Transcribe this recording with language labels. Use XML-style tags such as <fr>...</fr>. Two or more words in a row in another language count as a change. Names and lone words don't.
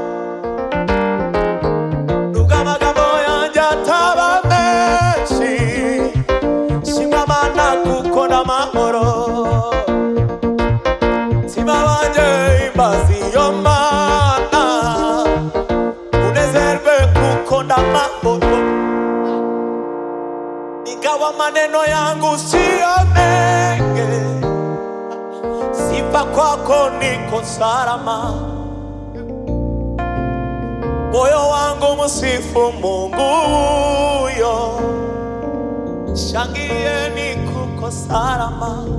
<rw>nubwo amagambo yanjye ataba menshi shimwa Mana kuko n'amahoro mutima wanjye himbaza iyo Mana unezerwe kuko n'amahoro</rw> <sw>ingawa maneno yangu siyo mengi sifa kwako niko salama moyo wangu msifu Mungu huyo shangilieni kuko salama</sw>